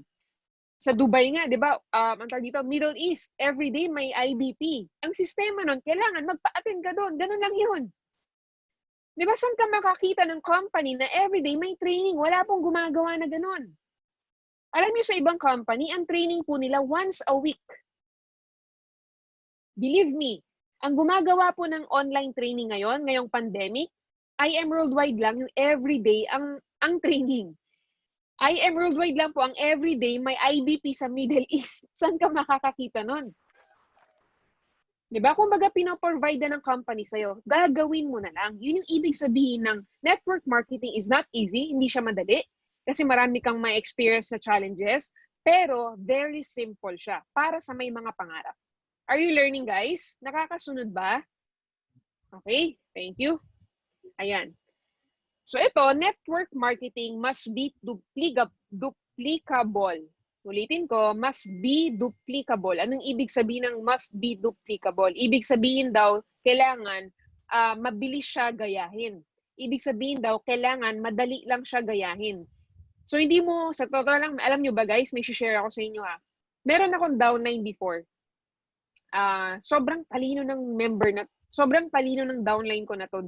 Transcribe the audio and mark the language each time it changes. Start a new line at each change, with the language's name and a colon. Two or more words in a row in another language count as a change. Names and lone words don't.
Filipino: Sa Dubai nga, di ba, ang tawag dito, Middle East, everyday may IBP. Ang sistema nun, kailangan magpa-attend ka doon. Ganun lang yun. Di ba, saan ka makakita ng company na everyday may training? Wala pong gumagawa na ganun. Alam niyo sa ibang company, ang training po nila
English: once a week. Believe me,
Filipino: ang gumagawa po ng
English: online training
Filipino: ngayon, ngayong pandemic, IM Worldwide lang yung everyday ang training. IM Worldwide lang po ang everyday may IBP sa Middle East. Saan ka makakakita nun? Diba? Kung baga pinoprovide ng company sa'yo, gagawin mo na lang. Yun yung ibig sabihin ng
English: network marketing is not easy,
Filipino: hindi siya madali, kasi marami kang may experience na challenges, pero
English: very simple
Filipino: siya para sa may mga pangarap.
English: Are you learning,
Filipino: guys? Nakakasunod ba?
English: Okay, thank you. Ayan. So ito, network marketing must be duplicable.
Filipino: Ulitin ko,
English: must be duplicable.
Filipino: Anong ibig sabihin ng
English: must be duplicable?
Filipino: Ibig sabihin daw, kailangan mabilis siya gayahin. Ibig sabihin daw, kailangan madali lang siya gayahin. So hindi mo, sa totoo lang, alam nyo ba guys, may share ako sa inyo ha. Meron akong downline before. Sobrang talino ng downline ko na to.